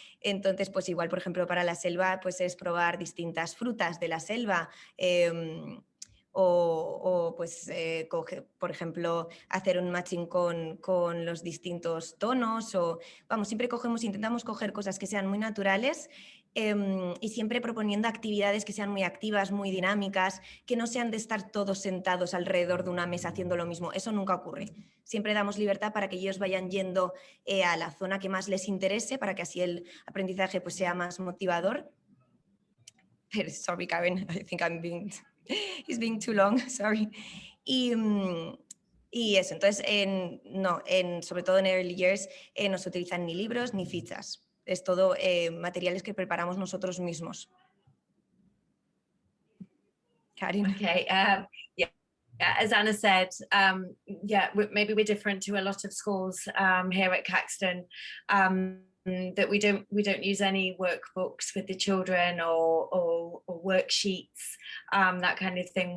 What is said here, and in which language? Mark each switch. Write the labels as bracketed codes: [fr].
[es] Entonces pues igual por ejemplo para la selva pues es probar distintas frutas de la selva, o pues por ejemplo hacer un matching con los distintos tonos o vamos, siempre intentamos coger cosas que sean muy naturales y siempre proponiendo actividades que sean muy activas, muy dinámicas, que no sean de estar todos sentados alrededor de una mesa haciendo lo mismo. Eso nunca ocurre. Siempre damos libertad para que ellos vayan yendo a la zona que más les interese, para que así el aprendizaje pues, sea más motivador. [en] Sorry, Karen, I think it's being too long, sorry. [es] Y eso, entonces, sobre todo en Early Years, no se utilizan ni libros ni fichas. Es todo materiales que preparamos nosotros mismos. [en] Karin. Okay, yeah, as Anna said, maybe we're different to a lot of schools here at Caxton, that we don't use any workbooks with the children or worksheets, that kind of thing.